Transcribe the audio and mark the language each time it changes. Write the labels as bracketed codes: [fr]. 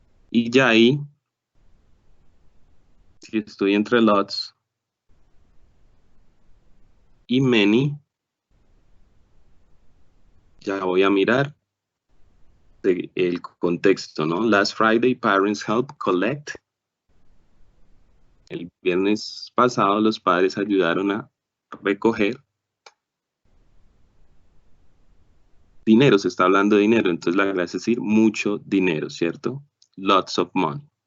[es] Y ya ahí, si estoy entre lots y many, ya voy a mirar el contexto, ¿no? [en] Last Friday, parents helped collect. [es] El viernes pasado, los padres ayudaron a recoger dinero. Se está hablando de dinero, entonces la gracia es decir mucho dinero, ¿cierto? [en] Lots of money.